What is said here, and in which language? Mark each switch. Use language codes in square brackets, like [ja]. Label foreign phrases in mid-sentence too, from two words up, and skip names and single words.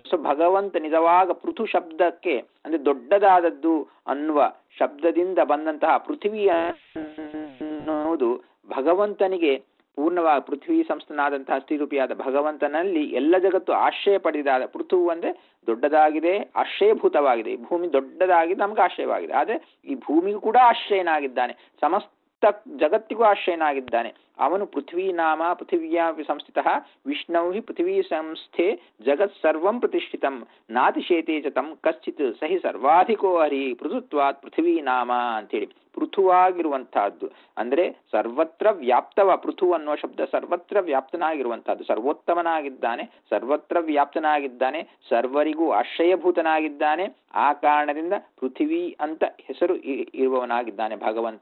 [kn] ಸೊ ಭಗವಂತ ನಿಜವಾಗ ಪೃಥು ಶಬ್ದಕ್ಕೆ ಅಂದ್ರೆ ದೊಡ್ಡದಾದದ್ದು ಅನ್ನುವ ಶಬ್ದದಿಂದ ಬಂದಂತಹ ಪೃಥ್ವಿ ಅನ್ನುವುದು ಭಗವಂತನಿಗೆ ಪೂರ್ಣವಾಗಿ ಪೃಥ್ವಿ ಸಂಸ್ಥನಾದಂತಹ ಸ್ತ್ರೀರೂಪಿಯಾದ ಭಗವಂತನಲ್ಲಿ ಎಲ್ಲ ಜಗತ್ತು ಆಶ್ರಯ ಪಡೆದಾದ. ಪೃಥು ಅಂದ್ರೆ ದೊಡ್ಡದಾಗಿದೆ, ಆಶ್ರಯಭೂತವಾಗಿದೆ. ಈ ಭೂಮಿ ದೊಡ್ಡದಾಗಿದೆ, ನಮ್ಗೆ ಆಶ್ರಯವಾಗಿದೆ. ಆದ್ರೆ ಈ ಭೂಮಿಗೂ ಕೂಡ ಆಶ್ರಯನಾಗಿದ್ದಾನೆ, ಸಮಸ್ತ ಜಗತ್ತಿಗೂ ಆಶ್ರಯನಾಗಿದ್ದಾನೆ. [sa] ಅವನು पृथ्वी नाम पृथिव्यां संस्थितः विष्णुः हि पृथ्वी संस्थे जगत् सर्वं प्रतिष्ठितम् नातिशेते च तं कश्चित् स हि सर्वाधिकः हरिः पृथुत्वात् पृथ्वी नाम ಅಂತೇಳಿ. [kn] ಪೃಥುವಾಗಿರುವಂತಹದ್ದು ಅಂದ್ರೆ ಸರ್ವತ್ರ ವ್ಯಾಪ್ತವ. ಪೃಥು ಅನ್ನುವ ಶಬ್ದ ಸರ್ವತ್ರ ವ್ಯಾಪ್ತನಾಗಿರುವಂತಹದ್ದು. ಸರ್ವೋತ್ತಮನಾಗಿದ್ದಾನೆ, ಸರ್ವತ್ರ ವ್ಯಾಪ್ತನಾಗಿದ್ದಾನೆ, ಸರ್ವರಿಗೂ ಆಶ್ರಯಭೂತನಾಗಿದ್ದಾನೆ. ಆ ಕಾರಣದಿಂದ ಪೃಥ್ವಿ ಅಂತ ಹೆಸರು ಇರುವವನಾಗಿದ್ದಾನೆ ಭಗವಂತ.